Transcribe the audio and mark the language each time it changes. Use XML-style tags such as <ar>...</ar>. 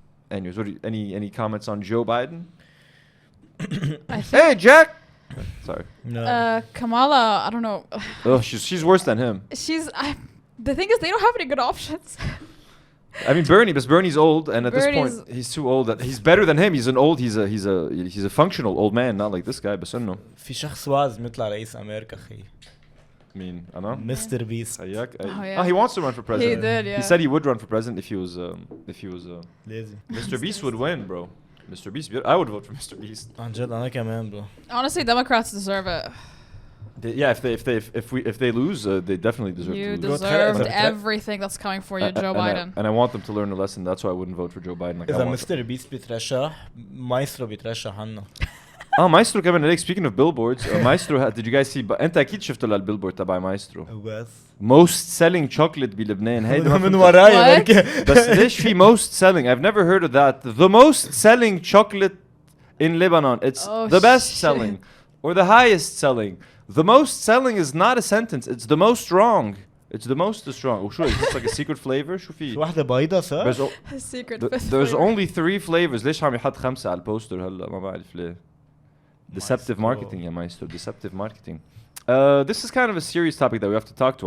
<en>Anyways, any comments on Joe Biden? Hey, Jack. Sorry. No. Kamala, I don't know. Oh, she's worse than him. The thing is, they don't have any good options. I mean, Bernie's old, and at this point, he's too old. That he's better than him. He's a functional old man, not like this guy. But no.</en> <ar>في شخص واز مطلع رئيس أمريكا أخي.</ar> <en>I mean, I know. Mr. Beast. Yeah. He wants to run for president. He did, yeah. He said he would run for president if he was lazy. Mr. Beast would win, bro. Mr. Beast, I would vote for Mr. Beast.</en> <ar>عن جد أنا كمان bro.</ar> <en>Honestly, Democrats deserve it. If they lose, they definitely deserve to lose. You deserved everything that's coming for you, Joe Biden. And I want them to learn a lesson. That's why I wouldn't vote for Joe Biden.</en> <ar>إذا Mr. Beast بيترشح, Maestro بيترشح عنه. Maestro كمان عليك.</ar> <en>Speaking of billboards, Maestro, did you guys see?</en> <ar>أنت أكيد شفتوا البillboard تبع Maestro.</ar> <en>Most selling chocolate</en> <ar>بلبنان. هيدا من وراي. بس ليش في</ar> <en>most selling? I've never heard of that. The most selling chocolate in Lebanon. It's the best selling or the highest selling. The most selling is not a sentence. It's the most strong. It's the most strong. Oh, sure. Is this like a secret flavor?</en> <ar>شو في؟ واحدة بيضة صح؟</ar> <en>Secret There's only 3 flavors.</en> <ar>ليش عم يحط 5 على البوستر هلا؟ ما بعرف ليه.</ar> <en>Deceptive marketing, يا Maestro. Deceptive marketing. This is kind of a serious topic that we have to talk to.</en>